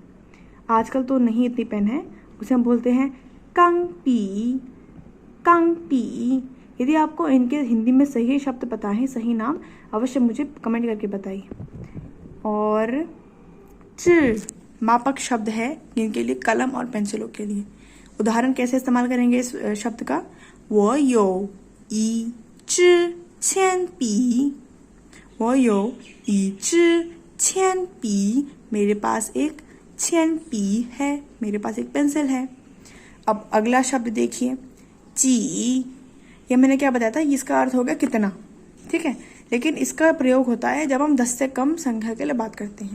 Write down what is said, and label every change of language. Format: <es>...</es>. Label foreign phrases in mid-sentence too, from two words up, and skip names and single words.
<hi>आजकल तो नहीं इतनी पेन है, उसे हम बोलते हैं</hi> <zh>钢笔.</zh> <hi>यदि आपको इनके हिंदी में सही शब्द पता है, सही नाम, अवश्य मुझे कमेंट करके बताइए। और च मापक शब्द है जिनके लिए कलम और पेंसिलों के लिए। उदाहरण कैसे इस्तेमाल करेंगे इस शब्द का,</hi> <zh>我有一支铅笔</zh> <hi>मेरे पास एक</hi> <zh>铅笔</zh> <hi>है, मेरे पास एक पेंसिल है। अब अगला शब्द देखिए जी। ये मैंने क्या बताया था, इसका अर्थ होगा कितना, ठीक है, लेकिन इसका प्रयोग होता है जब हम 10 से कम संख्या के लिए बात करते हैं।</hi>